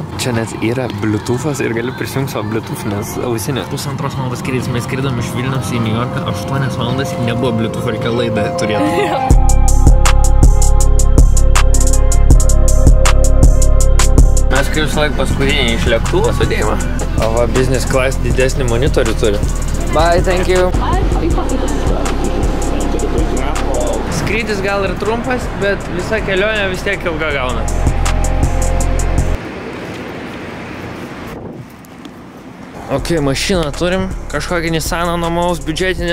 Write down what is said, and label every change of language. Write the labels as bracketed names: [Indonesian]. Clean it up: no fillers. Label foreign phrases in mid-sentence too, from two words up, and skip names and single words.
[Lithuanian] Čia net yra Bluetooth'as ir gali prisijungti savo Bluetooth'inės ausinės. 1,5 valandas skrydis, mes skridom iš Vilniaus į New Yorką, 8 valandas nebuvo Bluetooth, reikia laidą turėti. Mes kaip visą laiką paskutiniai iš lėktuvo sudėjimą. O va, [English] business class [Lithuanian] didesnį monitorių turi. [English] Bye, thank you. [Lithuanian] Skrydis gal ir trumpas, bet visa kelionė vis tiek ilga gauna. Ok, mašiną turim. Kažkokį Nissaną nuomaus biudžetinį.